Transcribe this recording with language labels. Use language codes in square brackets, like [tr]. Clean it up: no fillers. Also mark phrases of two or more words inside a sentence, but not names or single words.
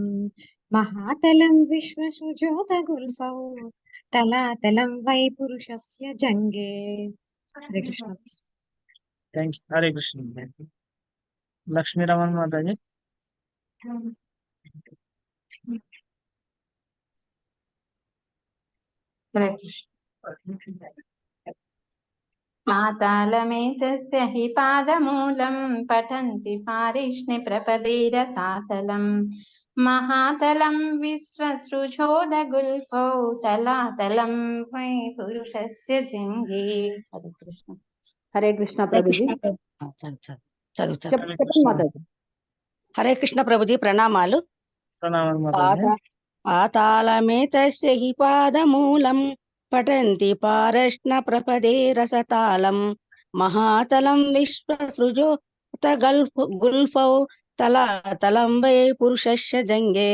[sa] మహాతలం విశ్వసుజోతగుల్ఫౌ తలాతలం వై పురుషస్య జంగే. [te] హరే కృష్ణ. [en] Thank you. [te] హరే కృష్ణ. లక్ష్మీ రమణ మాతాజీ. హరే కృష్ణ. [sa] पातालमेतस्य हि पादमूलं पठन्ति पारिष्णि प्रपदीरसातलं। महातलं विश्वसृजोदगुल्फौ तलातलं वै पुरुषस्य जङ्गे। हरे कृष्ण. [te] హరే కృష్ణ ప్రభుజీ. హరే కృష్ణ ప్రభుజీ, ప్రణామాలు. ప్రణామాలు మాతాజీ. [sa] పాతాళమేతస్య హి పాదమూలం పఠంతి పారష్ణ ప్రపదే రసతాళం మహాతలం విశ్వసృజోత గుల్ఫౌ తలాతలం వై పురుషస్య జంగే.